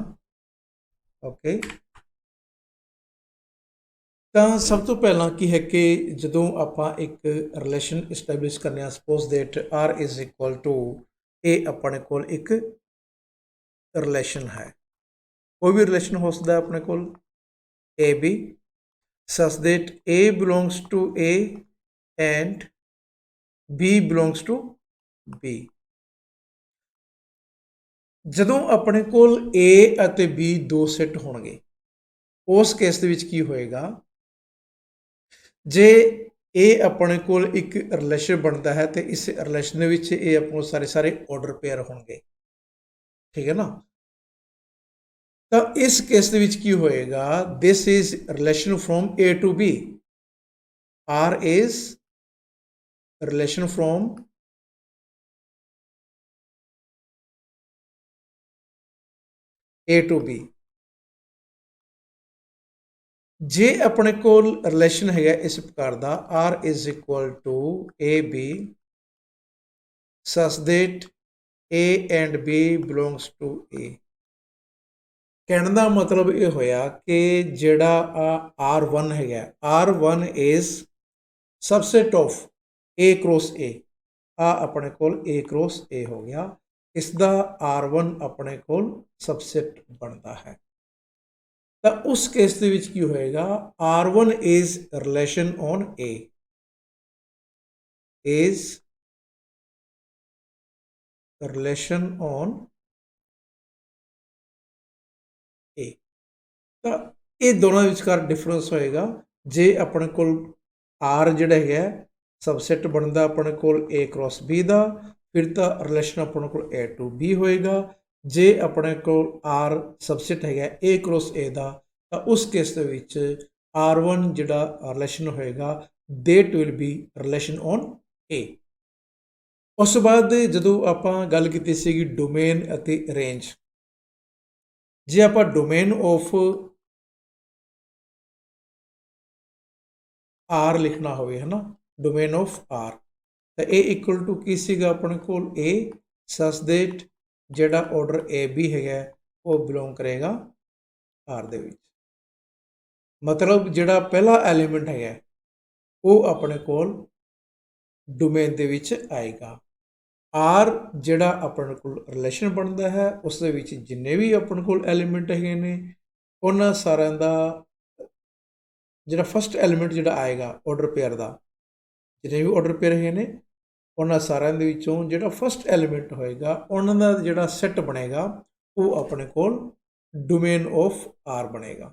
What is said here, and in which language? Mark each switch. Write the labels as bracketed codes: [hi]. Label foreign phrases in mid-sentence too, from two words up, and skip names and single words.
[pa] ਓਕੇ, ਤਾਂ ਸਭ ਤੋਂ ਪਹਿਲਾਂ ਕੀ ਹੈ ਕਿ ਜਦੋਂ ਆਪਾਂ ਇੱਕ [en] relation establish [pa] ਕਰਨੇ ਆ, [en] suppose that R is equal to, [pa] ਇਹ ਆਪਣੇ ਕੋਲ ਇੱਕ ਰਿਲੇਸ਼ਨ ਹੈ। ਕੋਈ ਵੀ ਰਿਲੇਸ਼ਨ ਹੋ ਸਕਦਾ ਆਪਣੇ ਕੋਲ A B, [en] such that A belongs to A and B belongs to B। [pa] ਜਦੋਂ ਆਪਣੇ ਕੋਲ A ਅਤੇ B ਦੋ ਸੈੱਟ ਹੋਣਗੇ, ਉਸ ਕੇਸ ਦੇ ਵਿੱਚ ਕੀ ਹੋਏਗਾ, ਜੇ ਇਹ ਆਪਣੇ ਕੋਲ ਇੱਕ ਰਿਲੇਸ਼ਨ ਬਣਦਾ ਹੈ ਤੇ ਇਸ ਰਿਲੇਸ਼ਨ ਦੇ ਵਿੱਚ ਇਹ ਆਪਣੇ ਕੋਲ ਸਾਰੇ [en] order pair [pa] ਹੋਣਗੇ, ਠੀਕ ਹੈ ਨਾ। ਤਾਂ ਇਸ ਕੇਸ ਦੇ ਵਿੱਚ ਕੀ ਹੋਏਗਾ, [en] this is relation from A to B. R is relation from A to B। [pa] ਜੇ ਆਪਣੇ ਕੋਲ ਰਿਲੇਸ਼ਨ ਹੈਗਾ ਇਸ ਪ੍ਰਕਾਰ ਦਾ, [en] R is equal to AB such that A and B belongs to A। [pa] ਕਹਿਣ ਦਾ ਮਤਲਬ ਇਹ ਹੋਇਆ ਕਿ ਜਿਹੜਾ R1 ਹੈਗਾ, [en] R1 is subset of A cross A। [pa] ਆ ਆਪਣੇ ਕੋਲ [en] A cross A [pa] ਹੋ ਗਿਆ, ਇਸ ਦਾ R1 ਆਪਣੇ ਕੋਲ ਸਬਸੈਟ ਬਣਦਾ ਹੈ। ਤਾਂ ਉਸ ਕੇਸ ਦੇ ਵਿੱਚ ਕੀ ਹੋਏਗਾ, [en] R1 is relation on A, is relation on A। [pa] ਤਾਂ ਇਹ ਦੋਨਾਂ ਵਿਚਕਾਰ ਡਿਫਰੈਂਸ ਹੋਏਗਾ। ਜੇ ਆਪਣੇ ਕੋਲ R ਜਿਹੜਾ ਹੈਗਾ ਸਬਸੈਟ ਬਣਦਾ ਆਪਣੇ ਕੋਲ [en] A cross B [pa] ਦਾ, ਫਿਰ ਤਾਂ ਰਿਲੇਸ਼ਨ ਆਪਣੇ ਕੋਲ [en] A to B [pa] ਹੋਏਗਾ। ਜੇ ਆਪਣੇ ਕੋਲ R ਸਬਸੈਟ ਹੈਗਾ [en] A cross A [pa] ਦਾ, ਤਾਂ ਉਸ ਕੇਸ ਦੇ ਵਿੱਚ R1 ਜਿਹੜਾ ਰਿਲੇਸ਼ਨ ਹੋਏਗਾ, [en] that will be relation on A। [pa] ਉਸ ਤੋਂ ਬਾਅਦ ਜਦੋਂ ਆਪਾਂ ਗੱਲ ਕੀਤੀ ਸੀਗੀ ਡੋਮੇਨ ਅਤੇ ਰੇਂਜ, ਜੇ ਆਪਾਂ [en] domain of R [pa] ਲਿਖਣਾ ਹੋਵੇ, ਹੈ ਨਾ, [en] domain of R, [pa] ਤਾਂ ਇਹ [en] equal to [pa] ਕੀ ਸੀਗਾ ਆਪਣੇ ਕੋਲ [en] A such that [pa] ਜਿਹੜਾ ਆਰਡਰ A B ਹੈਗਾ ਉਹ ਬਿਲੋਂਗ ਕਰੇਗਾ R ਦੇ ਵਿੱਚ। ਮਤਲਬ ਜਿਹੜਾ ਪਹਿਲਾ ਐਲੀਮੈਂਟ ਹੈਗਾ ਉਹ ਆਪਣੇ ਕੋਲ ਡੋਮੇਨ ਦੇ ਵਿੱਚ ਆਏਗਾ। R ਜਿਹੜਾ ਆਪਣੇ ਕੋਲ ਰਿਲੇਸ਼ਨ ਬਣਦਾ ਹੈ ਉਸ ਦੇ ਵਿੱਚ ਜਿੰਨੇ ਵੀ ਆਪਣੇ ਕੋਲ ਐਲੀਮੈਂਟ ਹੈਗੇ ਨੇ, ਉਹਨਾਂ ਸਾਰਿਆਂ ਦਾ ਜਿਹੜਾ [en] first element [pa] ਜਿਹੜਾ ਆਏਗਾ [en] order pair [pa] ਦਾ, ਜਿੰਨੇ ਵੀ [en] order pair [pa] ਹੈਗੇ ਨੇ ਉਹਨਾਂ ਸਾਰਿਆਂ ਦੇ ਵਿੱਚੋਂ ਜਿਹੜਾ [en] first element [pa] ਹੋਏਗਾ ਉਹਨਾਂ ਦਾ ਜਿਹੜਾ ਸੈੱਟ ਬਣੇਗਾ ਉਹ ਆਪਣੇ ਕੋਲ [en] domain of R [pa] ਬਣੇਗਾ।